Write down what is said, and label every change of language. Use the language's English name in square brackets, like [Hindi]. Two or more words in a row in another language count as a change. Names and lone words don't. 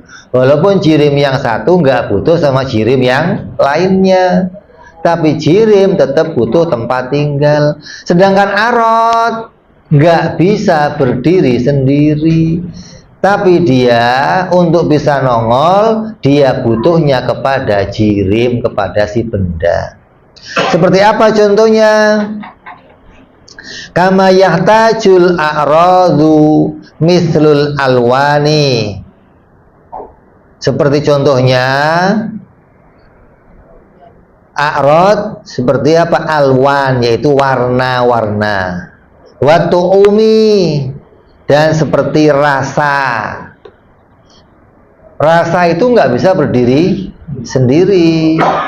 [Indonesian] Walaupun jirim yang satu nggak butuh sama jirim yang lainnya, tapi jirim tetap butuh tempat tinggal. Sedangkan arad nggak bisa berdiri sendiri, tapi dia untuk bisa nongol, dia butuhnya kepada jirim, kepada si benda. Seperti apa contohnya? [Arabic] كما يحتاج الأعراض مثل الألوان. [Indonesian] Seperti contohnya a'rad seperti apa? Alwan, yaitu warna-warna. [Arabic] والطعوم, [Indonesian] dan seperti rasa. Rasa itu nggak bisa berdiri sendiri.